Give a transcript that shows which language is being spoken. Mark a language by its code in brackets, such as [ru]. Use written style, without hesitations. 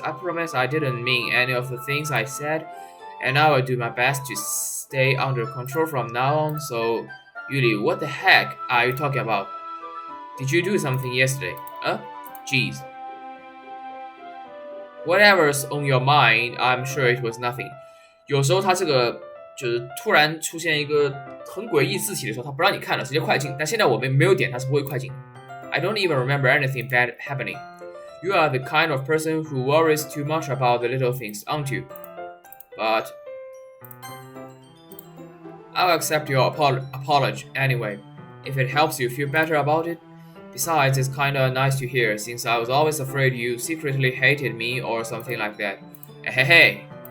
[en] I promise I didn't mean any of the things I said, and I will do my best to stay under control from now on, so... Yuri, what the heck are you talking about? Did you do something yesterday? Geez. Whatever's on your mind, I'm sure it was nothing. [zh] 有时候它这个就是突然出现一个很诡异字体的时候，它不让你看了，直接快进。但现在我们没有点，它是不会快进。 [en] I don't even remember anything bad happening. You are the kind of person who worries too much about the little things, aren't you? But I'll accept your apology anyway, if it helps you feel better about it. Besides, it's kinda nice to hear, since I was always afraid you secretly hated me or something like that. Hey.